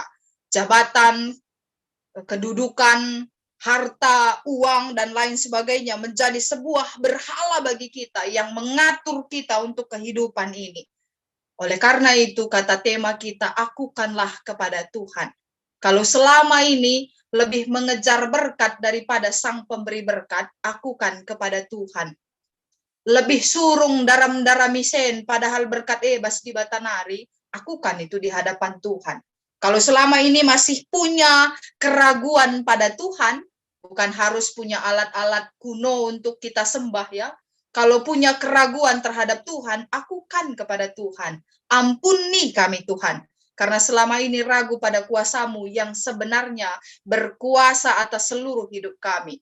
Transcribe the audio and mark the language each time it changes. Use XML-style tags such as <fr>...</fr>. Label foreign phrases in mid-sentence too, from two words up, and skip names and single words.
<id>Jabatan, kedudukan, harta, uang, dan lain sebagainya menjadi sebuah berhala bagi kita yang mengatur kita untuk kehidupan ini. Oleh karena itu, kata tema kita, akukanlah kepada Tuhan. Kalau selama ini lebih mengejar berkat daripada sang pemberi berkat, akukan kepada Tuhan.</id> <btx>Lebih surung daram-daramisen, padahal berkat ebas di batanari, akukan itu di hadapan Tuhan. Kalau selama ini masih punya keraguan pada Tuhan, bukan harus punya alat-alat kuno untuk kita sembah ya. Kalau punya keraguan terhadap Tuhan, akukan kepada Tuhan. Ampuni kami Tuhan, karena selama ini ragu pada kuasa-Mu yang sebenarnya berkuasa atas seluruh hidup kami.</btx>